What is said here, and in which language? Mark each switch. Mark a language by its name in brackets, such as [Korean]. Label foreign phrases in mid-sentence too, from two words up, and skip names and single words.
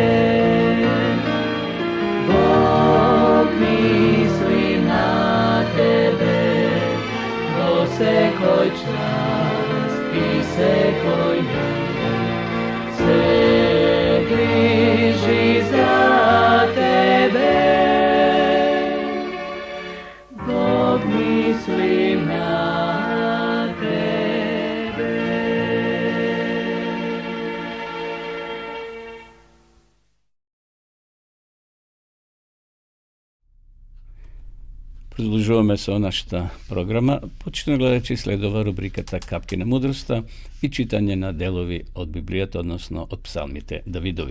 [Macedonian] Бог мисли на тебе, во секој час и секој mиг. Се грижи за тебе, Бог мисли на тебе. Продолжуваме со нашата програма. Почитувани гледачи, следува рубриката Капки на мудроста и читање на делови од Библијата, односно од псалмите Давидови.